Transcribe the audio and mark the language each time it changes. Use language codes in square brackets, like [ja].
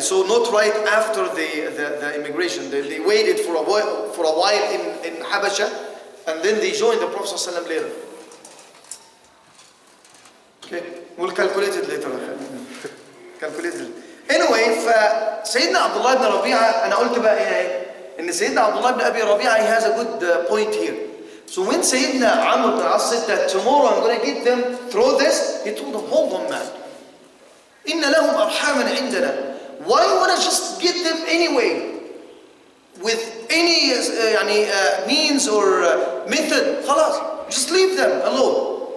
[en] So not right after the immigration. They waited for a while in Habasha, and then they joined the Prophet ﷺ later. Okay, we'll calculate it later. Calculate it. [ar] Anyway, فسيدنا عبد الله بن ربيعة أنا قلت بقى إيه إن سيدنا عبد الله بن أبي ربيعة [en] he has a good point here. So when Sayyidina Amr ibn al-As said that tomorrow I'm going to get them through this, he told them, hold on man. [ar] إن لهم أرحاما عندنا. [en] Why you want to just get them anyway? With any means or method, خلاص, just leave them alone.